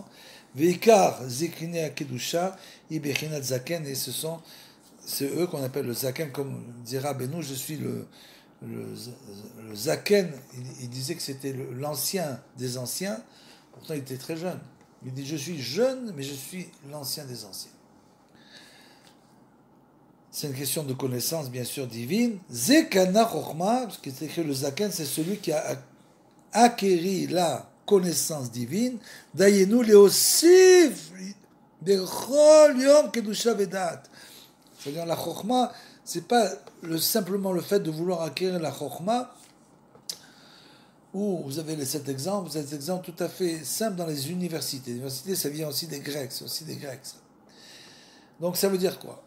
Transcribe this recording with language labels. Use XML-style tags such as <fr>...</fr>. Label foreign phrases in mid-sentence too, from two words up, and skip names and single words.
<he>ועיקר זקני הקדושה, ובבחינת זקן,</he> <fr>et c'est eux qu'on appelle le Zaken, comme dira Benou, je suis le Zaken, il disait que c'était l'ancien des anciens, pourtant il était très jeune. Il dit, je suis jeune, mais je suis l'ancien des anciens. C'est une question de connaissance, bien sûr, divine.</fr> <he>זקנה חכמה,</he> <fr>parce qu'il est écrit le Zaken, c'est celui qui a acquéri la connaissance divine.</fr> <he>דיינו להוסיף בכל יום קדושה ודעת.</he> <fr>C'est-à-dire la Chochma, c'est pas simplement le fait de vouloir acquérir la Chochma, Ou vous avez cet exemple, vous avez cet exemple tout à fait simple dans les universités. L'université, ça vient aussi des Grecs, c'est aussi des Grecs. Ça. Donc ça veut dire quoi?</fr>